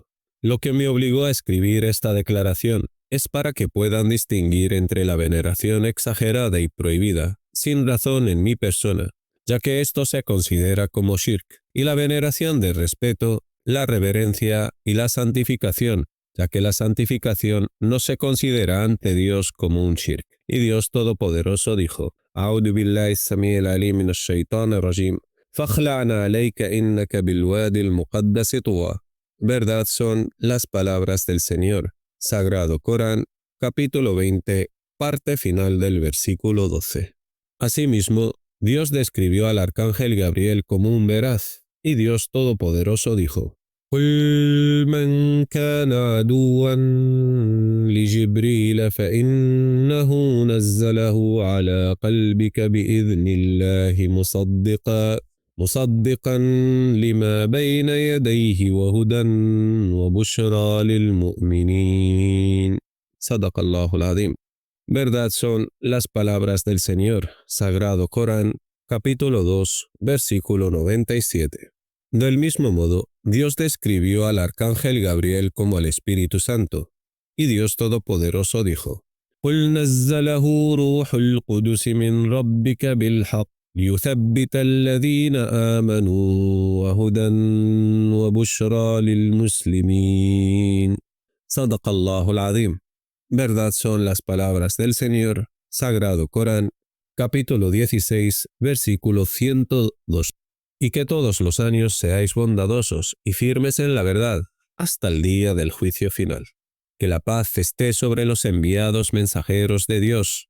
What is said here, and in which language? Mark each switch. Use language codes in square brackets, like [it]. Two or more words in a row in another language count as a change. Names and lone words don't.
[es] Lo que me obligó a escribir esta declaración es para que puedan distinguir entre la veneración exagerada y prohibida, sin razón en mi persona, ya que esto se considera como shirk, y la veneración de respeto, la reverencia y la santificación, ya que la santificación no se considera ante Dios como un shirk. Y Dios Todopoderoso dijo: [ar] أعوذ بالله السميع العليم من الشيطان الرجيم. فاخلع نعليك إنك بالواد المقدس طوى. [es] Verdad son las palabras del Señor. Sagrado Corán, capítulo 20, parte final del versículo 12. Asimismo, Dios describió al arcángel Gabriel como un veraz, y Dios Todopoderoso dijo: [ar] قل من كان عدوا لجبريل فإنه نزله على قلبك بإذن الله مصدقا لما بين يديه وهدى وبشرى للمؤمنين. صدق الله العظيم. [es] Verdad son las palabras del Señor. Sagrado Corán, capítulo 2, versículo 97. Del mismo modo, Dios describió al arcángel Gabriel como al Espíritu Santo, y Dios Todopoderoso dijo: [ar] قُلْ نَزَّلَهُ رُوحُ الْقُدُسِ مِنْ رَبِّكَ بِالْحَقِّ لِيُثَبِّتَ الَّذِينَ آمَنُوا وَهُدًى وَبُشْرَى لِلْمُسْلِمِينَ. صدق الله العظيم. [es] Verdad son las palabras del Señor, Sagrado Corán, capítulo 16, versículo 102. Y que todos los años seáis bondadosos y firmes en la verdad, hasta el día del juicio final. Que la paz esté sobre los enviados mensajeros de Dios.